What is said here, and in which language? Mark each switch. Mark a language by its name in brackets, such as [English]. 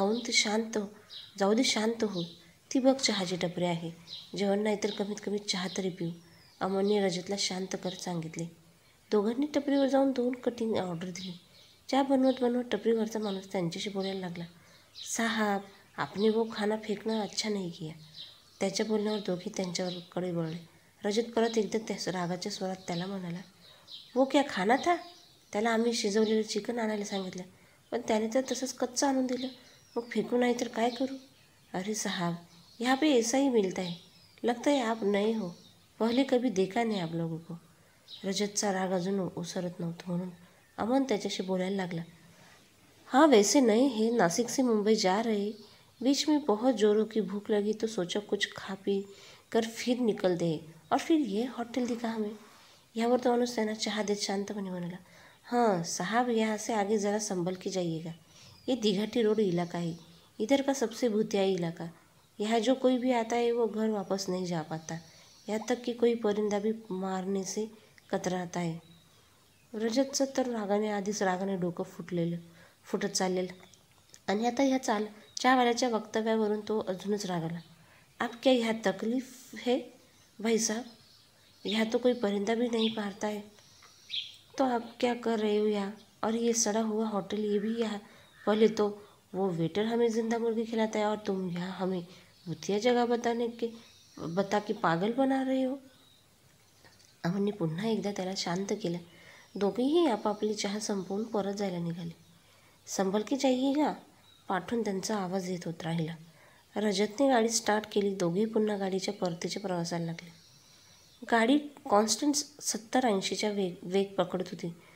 [Marathi] जाऊ दे शांत हो, ती बघ चहाची टपरी आहे. जेवण नाही तर कमीत कमी चहा तरी पिऊ, अमनने रजतला शांत करत सांगितले. दोघांनी टपरीवर जाऊन 2 कटिंग ऑर्डर दिली. चहा बनवत बनवत टपरीवरचा माणूस त्यांच्याशी बोलायला लागला. [Hindi] साहब, आपने वो खाना फेकना अच्छा नहीं किया. [Marathi] त्याच्या बोलण्यावर दोघे त्यांच्याकडे वळले. रजत परत एकदा त्या रागाच्या स्वरात त्याला म्हणाला, [Hindi] वो क्या खाना था? [Marathi] त्याला आम्ही शिजवलेलं चिकन आणायला सांगितलं, पण त्याने तर तसंच कच्चं आणून दिलं. मग फेकू नाही तर काय करू? [Hindi] अरे साहब, यहाँ पे ऐसा ही मिलता है. लगता है आप नए हो, पहले कभी देखा नहीं आप लोगों को. [Marathi] रजतचा राग अजून ओसरत नव्हता म्हणून अमन त्याच्याशी बोलायला लागला. [Hindi] हाँ वैसे नए हैं, नासिक से मुंबई जा रहे. बीच में बहुत जोरों की भूख लगी तो सोचा कुछ खा पी कर फिर निकल दे, और फिर ये हॉटेल दिखा हमें. [Marathi] यावर तो माणूस त्यांना चहा देत शांतपणे म्हणाला, [Hindi] हाँ साहब, यहाँ से आगे ज़रा संभल के जाइएगा. ये दिघाटी रोड इलाका है, इधर का सबसे भूतियाई इलाका. यहाँ जो कोई भी आता है वो घर वापस नहीं जा पाता. यहाँ तक कि कोई परिंदा भी मारने से कतराता है. [Marathi] रजतचं तर आधीच रागाने डोकं फुटत चाललेलं आणि आता ह्या चहावाल्याच्या वक्तव्यावरून तो अजूनच रागाला. [Hindi] आप क्या यहाँ तकलीफ है भाई साहब? यहाँ तो कोई परिंदा भी नहीं मारता है, तो आप क्या कर रहे हो यहाँ? और ये सड़ा हुआ होटल, ये भी यहाँ. पहले तो वो वेटर हमें जिंदा मुर्गी खिलाता है और तुम यहाँ हमें भूतिया जगह बता के पागल बना रहे हो. [Marathi] अमनने पुन्हा एकदा त्याला शांत केलं. दोघेही आपापली चहा संपवून परत जायला निघाले. [Hindi] संभल के जाइएगा, [Marathi] पाठून त्यांचा आवाज येत होत राहिला. रजतने गाडी स्टार्ट केली. दोघेही पुन्हा गाडीच्या परतीच्या प्रवासाला लागले. गाडी कॉन्स्टंट 70-80च्या वेग पकडत होती.